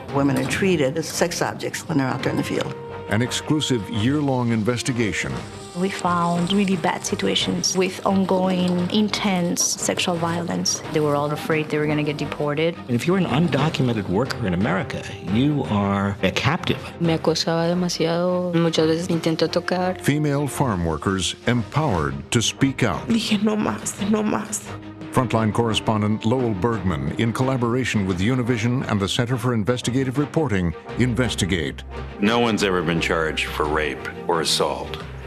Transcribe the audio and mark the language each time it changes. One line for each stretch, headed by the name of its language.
English: Women are treated as sex objects when they're out there in the field. an exclusive year-long investigation We found really bad situations with ongoing, intense sexual violence. They were all afraid they were going to get deported. And if you're an undocumented worker in America, you are a captive.
Spanish: Me acosaba demasiado, muchas veces me intentó tocar.
English: female farm workers empowered to speak out.
Spanish: Dije, no más, no más.
English: Frontline correspondent Lowell Bergman, in collaboration with Univision and the Center for Investigative Reporting, investigate. No one's ever been charged for rape or assault.